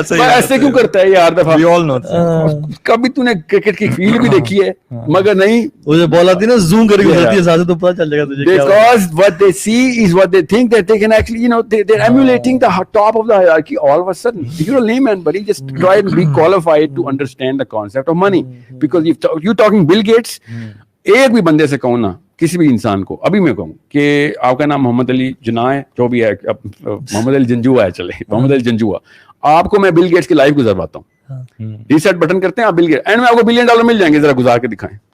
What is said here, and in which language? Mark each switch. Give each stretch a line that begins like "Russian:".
Urdu: ایسے کیوں کرتا ہے یار دفعہ. کبھی تو نے کرکٹ کی فیلڈ بھی دیکھی ہے, مگر نہیں, وہ بال آتی ہے نا زوم کر کے گزرتی ہے ساتھ, تو پتہ چل جائے گا تجھے.
English: Because what they see is what they think that they can actually, they're emulating the top of the hierarchy all of a sudden. You're a layman, buddy. Just try and be qualified to understand the concept of money. Because if you're talking Bill Gates,
Urdu: ایک بھی بندے سے کہوں نا, کسی بھی انسان کو ابھی میں کہوں کہ آپ کا نام محمد علی جناح ہے, جو بھی ہے, محمد علی جنجوا ہے, چلے محمد علی جنجوا, آپ کو میں بل گیٹس کی لائف گزرواتا ہوں. ریسیٹ بٹن کرتے ہیں آپ بل گیٹس, اینڈ میں آپ کو $1 بلین مل جائیں گے, ذرا گزار کے دکھائیں.